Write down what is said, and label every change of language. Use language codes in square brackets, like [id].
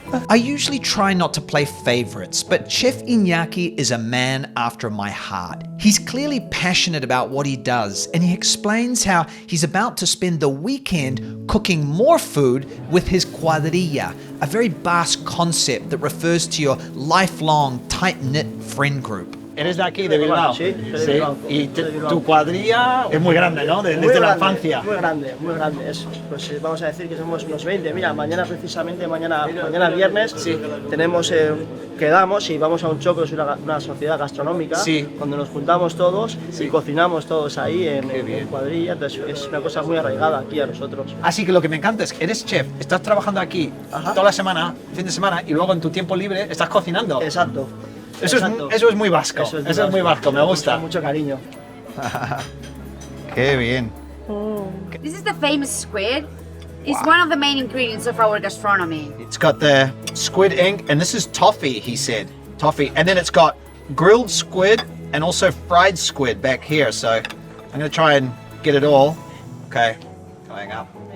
[en] I usually try not to play favorites, but Chef Iñaki is a man after my heart. He's clearly passionate about what he does, and he explains how he's about to spend the weekend cooking more food with his cuadrilla, a very Basque concept that refers to your lifelong, tight-knit friend group. [es] Eres de aquí, de Bilbao. Sí, soy de Bilbao. Y tu cuadrilla es muy grande, ¿no? Desde la infancia. Muy grande, muy grande. Pues vamos a decir que somos unos 20. Mira, mañana precisamente, mañana viernes, tenemos, quedamos y vamos a un choco, es una sociedad gastronómica, donde nos juntamos todos y cocinamos todos ahí en cuadrilla. Entonces es una cosa muy arraigada aquí a nosotros. Así que lo que me encanta es que eres chef, estás trabajando aquí toda la semana, fin de semana, y luego en tu tiempo libre estás cocinando. Exacto. Eso es muy vasco. Eso es muy vasco, me gusta. Con mucho cariño. Qué bien. [en] This is the famous squid. It's one of the main ingredients of our gastronomy. It's got the squid ink, and this is toffee, he said. Toffee. And then it's got grilled squid and also fried squid back here. So I'm going to try and get it all. Okay, going up.